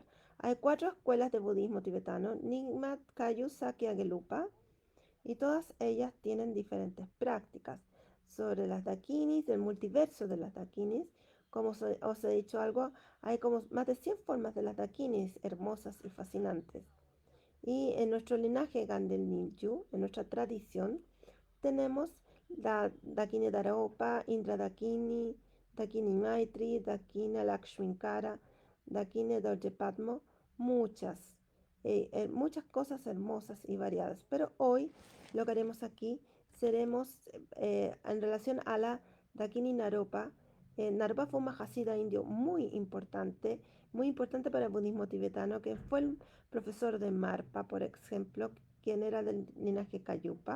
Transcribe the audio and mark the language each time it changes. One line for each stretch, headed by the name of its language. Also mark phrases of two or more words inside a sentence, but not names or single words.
Spanish: Hay 4 escuelas de budismo tibetano, Nyingma, Kagyu, Sakya, Gelupa, y todas ellas tienen diferentes prácticas sobre las dakinis, del multiverso de las dakinis. Como os he dicho algo, hay como más de 100 formas de las dakinis hermosas y fascinantes. Y en nuestro linaje Gandel Ninju, en nuestra tradición, tenemos la Dakini Daropa, Indra Dakini, Dakini Maitri, Dakini Lakshminkara, Dakini Dorje Padmo, muchas cosas hermosas y variadas. Pero hoy lo que haremos aquí seremos en relación a la Dakini Naropa. Naropa fue un Mahasiddha indio muy importante para el budismo tibetano, que fue el profesor de Marpa, por ejemplo, quien era del linaje Kayupa.